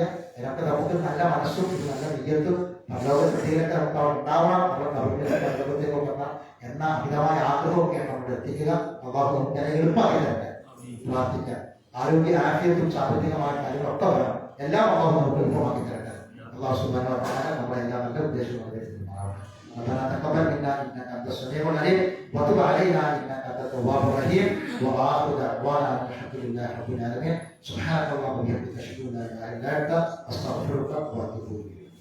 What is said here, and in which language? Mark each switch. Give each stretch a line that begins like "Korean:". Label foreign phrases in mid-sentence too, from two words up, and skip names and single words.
Malayalam: അതിനൊക്കെ നമുക്ക് നല്ല മനസ്സും നല്ല വിജയത്തും പരലോകത്തിലേക്ക് നമുക്ക് ഉണ്ടാവണം. നമ്മുടെ പരലോകത്തേക്ക് വരണം എന്ന അമിതമായ ആഗ്രഹമൊക്കെയാണ് നമ്മൾ എത്തിക്കുക. അള്ളാഹു നമുക്ക് എളുപ്പമാക്കി തരട്ടെ. പ്രാർത്ഥിക്കുക. ആരോഗ്യ ആരോഗ്യത്തും സാമ്പത്തികമായ കാര്യങ്ങളൊക്കെ വേണം. എല്ലാം അള്ളാഹു നമുക്ക് എളുപ്പമാക്കി തരട്ടെ. അള്ളാഹു
Arabic: سبحانه وتعالى
Malayalam: നമ്മുടെ എല്ലാ നല്ല ഉദ്ദേശവും നിറവേറ്റുമാറാവട്ടെ.
Arabic: ربنا تقبل منا انك انت السميع العليم وتب علينا انك انت التواب الرحيم واخر دعوانا الحمد لله رب العالمين. سبحانك اللهم وبحمدك اشهد ان لا اله الا انت استغفرك واتوب اليك.